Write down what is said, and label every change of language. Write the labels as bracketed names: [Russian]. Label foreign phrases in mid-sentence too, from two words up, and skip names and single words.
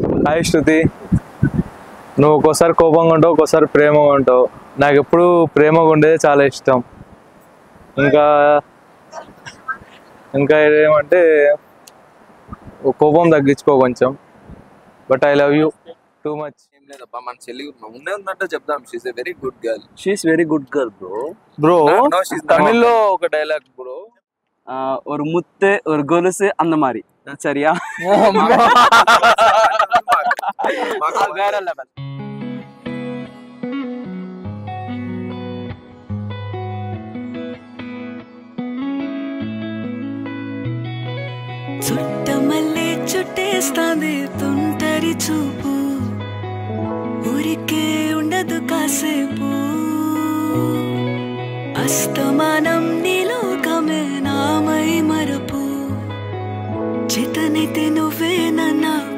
[Telugu] హాయ్ శృతి, నువ్వు ఒక్కోసారి కోపంగా ఉంటావు, ఒక్కోసారి ప్రేమగా ఉంటావు. నాకు ఎప్పుడు ప్రేమగా ఉండేది చాలా ఇష్టం. ఇంకా ఏమంటే కోపం తగ్గించుకో కొంచెం. [English] But I love you too much. [Telugu] ఏం లేదబ్బా, మన చెల్లి ఉన్నట్టు చెప్దాం. [English] She's a very good girl. She's very good girl [Telugu] బ్రో. తమిళ్లో ఒక డైలాగ్ బ్రో, [Tamil] ஒரு முத்து ஒரு கொலுசு அந்த மாதிரி. சரியா? வேற லெவல். [Telugu] చుట్టమల్లే చుట్టేస్తాంది తుంటరి చూపు, ఊరికే ఉండదు కాసేపు, అస్తమానం నీలోకమే నామై మరపు, చేతనైతే నువ్వే నన్నా